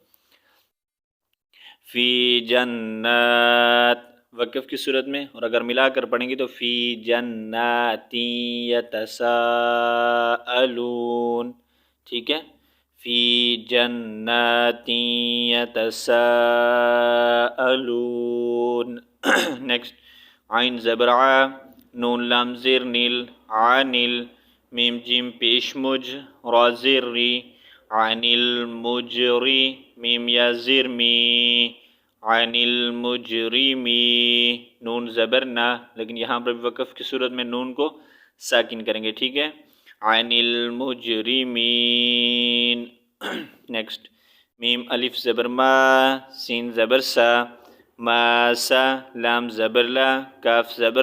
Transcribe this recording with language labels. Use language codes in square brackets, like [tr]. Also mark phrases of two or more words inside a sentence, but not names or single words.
[ar] فی جنات [ur] وقف کی صورت میں، اور اگر ملا کر پڑھیں گے تو [ar] فی جناتی یتساءلون، [ur] ٹھیک ہے، [ar] فی جناتی یتساءلون۔ [ur] نیکسٹ عین زبر ع، نون لام زیر نیل، عانل، میم جیم پیش مج، را زیر ری، [ar] عن المجری، [ur] میم یا زیر می، [ar] عن المجرمی، [ur] نون زبر نا، لیکن یہاں پر وقف کی صورت میں نون کو ساکن کریں گے، ٹھیک ہے، [ar] عن المجرمین۔ [ur] نیکسٹ میم الف زبر ما، سین زبر سا، ما سا، لام زبر لا، کاف زبر